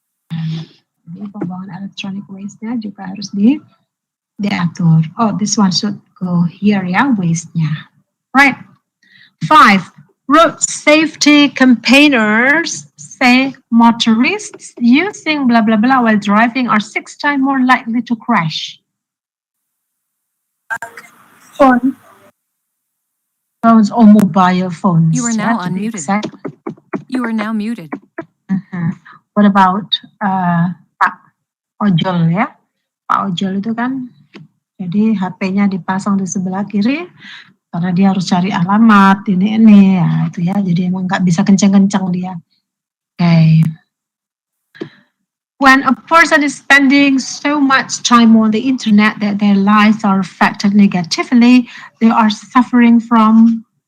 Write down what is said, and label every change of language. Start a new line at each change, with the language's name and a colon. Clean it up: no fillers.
Indonesian: Jadi pembuangan electronic waste-nya juga harus diatur.
English: Oh, this one should go here ya, waste-nya. Right. 5. Road safety campaigners say motorists using blah blah blah while driving are 6 times more likely to crash. Phone. Phones or mobile phones. You are now to be unmuted. exact. You are now muted. What about Pak Ojol
Indonesian: ya? Pak Ojol itu kan, jadi HP-nya dipasang di sebelah kiri karena dia harus cari alamat ini ya itu ya. Jadi emang nggak bisa kenceng-kenceng dia. Okay.
English: When a person is spending so much time on the internet that their lives are affected negatively, they are suffering from